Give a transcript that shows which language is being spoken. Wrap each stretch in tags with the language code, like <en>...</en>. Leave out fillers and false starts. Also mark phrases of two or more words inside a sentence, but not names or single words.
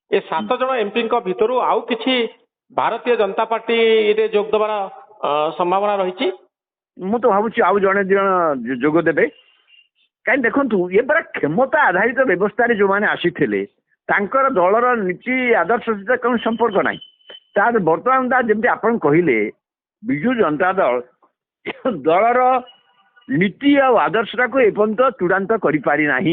<or>ଏ 7 ଜଣ ଏମପି ଭିତର ଆଉ କିଛି ଭାରତୀୟ ଜନତା ପାର୍ଟି ରେ ଯୋଗ ଦେବାର ସମ୍ଭାବନା ରହି? ମୁଁ ତ ଭାବୁଛି ଆଉ ଜଣେ ଦି ଜଣ ଯୋଗ ଦେବେ। କାହିଁକି ଦେଖନ୍ତୁ ଏ ପରା କ୍ଷମତା ଆଧାରିତ ବ୍ୟବସ୍ଥାରେ ଯୋଉମାନେ ଆସିଥିଲେ ତାଙ୍କର ଦଳର ନୀତି ଆଦର୍ଶ ସହିତ କୌଣସି ସମ୍ପର୍କ ନାହିଁ। ତାର ବର୍ତ୍ତମାନ ଯେମିତି ଆପଣ କହିଲେ ବିଜୁ ଜନତା ଦଳର ନୀତି ଆଉ ଆଦର୍ଶଟାକୁ ଏପର୍ଯ୍ୟନ୍ତ ଚୂଡ଼ାନ୍ତ କରିପାରି ନାହିଁ।</or>